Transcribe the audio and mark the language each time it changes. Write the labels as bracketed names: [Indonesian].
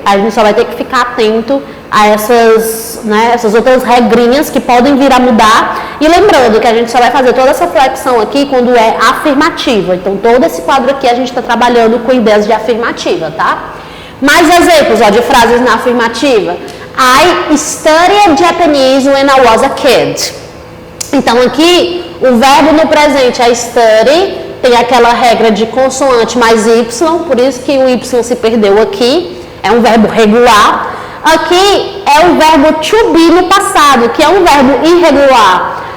[Portuguese] A gente só vai ter que ficar atento a essas outras regrinhas que podem vir a mudar. E lembrando que a gente só vai fazer toda essa flexão aqui quando é afirmativa. Então, todo esse quadro aqui a gente está trabalhando com ideias de afirmativa, tá? Mais exemplos, de frases na afirmativa. [English] I studied Japanese when I was a kid. [Portuguese] Então, aqui, o verbo no presente é study. Tem aquela regra de consoante mais Y, por isso que o Y se perdeu aqui. É um verbo regular. Aqui é o verbo to be no passado, que é um verbo irregular.